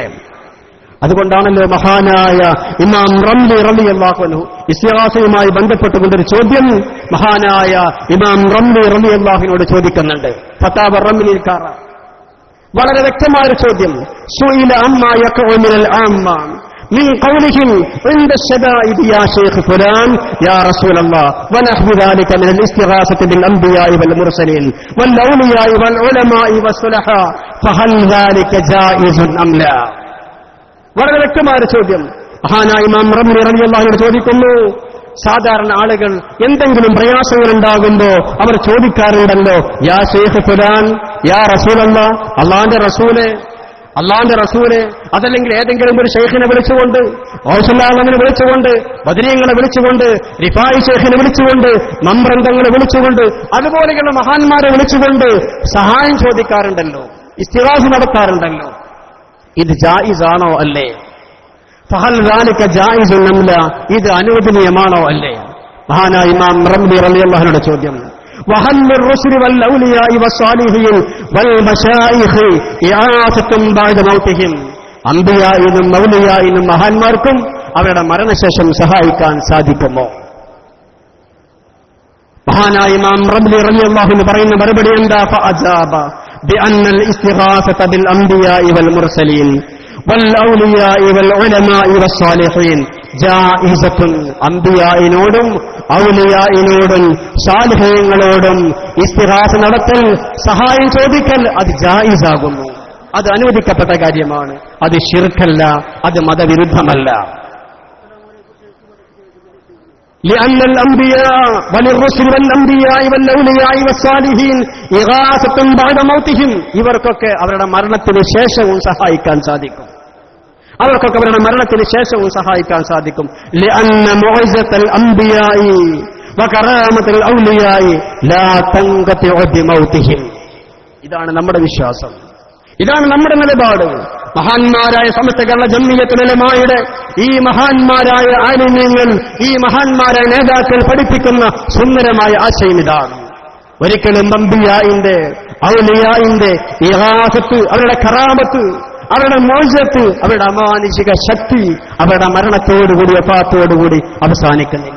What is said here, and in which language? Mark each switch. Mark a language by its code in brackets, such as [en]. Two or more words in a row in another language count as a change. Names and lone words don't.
[ml] അതുകൊണ്ടാണല്ലോ മഹാനായ ഇമാം റംലി [ar] رضي الله عنه [ml] ഇസ്തിഗാസയുമായി ബന്ധപ്പെട്ടുകൊണ്ടൊരു ചോദ്യം മഹാനായ ഇമാം റംലി റളിയല്ലാഹുവിനോട് ചോദിക്കുന്നുണ്ട്. ഫതാവ റംലിൽ കാറ, വളരെ വ്യക്തമായ ചോദ്യം. [ar] سئل عما يقع من العامة من قولهم عند الشدائد يا شيخ فلان يا رسول الله ونحو ذلك من الاستغاثة بالأنبياء والمرسلين والأولياء والعلماء والصلحاء فهل ذلك جائز أم لا. [ml] വളരെ വ്യക്തമായ ചോദ്യം. മഹാനായ ഇമാം റംലി [ar] رضي الله عنه [ml] ചോദിക്കുന്നു, സാധാരണ ആളുകൾ എന്തെങ്കിലും പ്രയാസങ്ങൾ ഉണ്ടാകുമ്പോ അവർ ചോദിക്കാറുണ്ടല്ലോ, [ar] يا شيخ فلان, يا رسول الله, [ml] അള്ളാന്റെ റസൂലെ, അതല്ലെങ്കിൽ ഏതെങ്കിലും ഒരു ഷെയ്ഖിനെ വിളിച്ചുകൊണ്ട്, ഔസുല്ലാഹിനെ വിളിച്ചുകൊണ്ട്, ബദരീങ്ങളെ വിളിച്ചുകൊണ്ട്, റിഫായി ഷെയ്ഖിനെ വിളിച്ചുകൊണ്ട്, മമ്പ്രന്തങ്ങളെ വിളിച്ചുകൊണ്ട്, അതുപോലെയുള്ള മഹാന്മാരെ വിളിച്ചുകൊണ്ട് സഹായം ചോദിക്കാറുണ്ടല്ലോ, ഇസ്തിഗാസ നടത്താറുണ്ടല്ലോ. ഇത് ജായിസാണോ അല്ലേ? [ar] فهل ذلك جائز أم لا, [ml] ഇത് അനുവദനീയമാണോ അല്ലേ? മഹാനായ ഇമാം റംലി [ar] رضي الله عنه [ml] ചോദ്യം. [ar] وهل للرسل والأولياء والصالحين والمشايخ إعاثة بعد موتهم. [ml] അംബിയായിനും മൗലിയായിനും മഹാന്മാർക്കും അവരുടെ മരണശേഷം സഹായിക്കാൻ സാധിക്കുമോ? മഹാനായ ഇമാം റംലി [ar] رضي الله عنه [ml] പറയുന്ന മറുപടി എന്താ? [ar] ഫഅജാബ بأن الاستغاثة بالأنبياء والمرسلين والأولياء والعلماء والصالحين جائزة. [ml] അംബിയായിനോടും ഔലിയായിനോടും സാലിഹീങ്ങളോടും ഇസ്തിഗാസ നടത്തൽ, സഹായം ചോദിക്കൽ, അത് ജായിസാകുന്നു, അത് അനുവദിക്കപ്പെട്ട കാര്യമാണ്. അത് ശിർക്കല്ല, അത് മതവിരുദ്ധമല്ല. [ar] لأن الأنبياء وللرسل والأنبياء والأولياء والصالحين إغاثة بعد موتهم. [ml] ഇവർക്കൊക്കെ അവരുടെ മരണത്തിന് ശേഷവും സഹായിക്കാൻ സാധിക്കും. [ar] لأن معجزة الأنبياء وكرامة الأولياء لا تنقطع بموتهم. [ml] ഇതാണ് നമ്മുടെ വിശ്വാസം, ഇതാണ് നമ്മുടെ നിലപാട്. മഹാന്മാരായ സമസ്ത കേരള ജംഇയ്യത്തുൽ ഉലമായുടെ ഈ മഹാന്മാരായ ആലിമീങ്ങൾ, ഈ മഹാന്മാരായ നേതാക്കൾ പഠിപ്പിക്കുന്ന സുന്ദരമായ ആശയം ഇതാണ്. ഒരിക്കലും അംബിയാഇന്റെ, ഔലിയാഇന്റെ ഇഗാസത്ത്, അവരുടെ കറാമത്ത്, അവരുടെ മോചത്ത്, അവരുടെ അമാനുഷിക ശക്തി അവരുടെ മരണത്തോടുകൂടി, വഫാത്തോടുകൂടി അവസാനിക്കുന്നില്ല.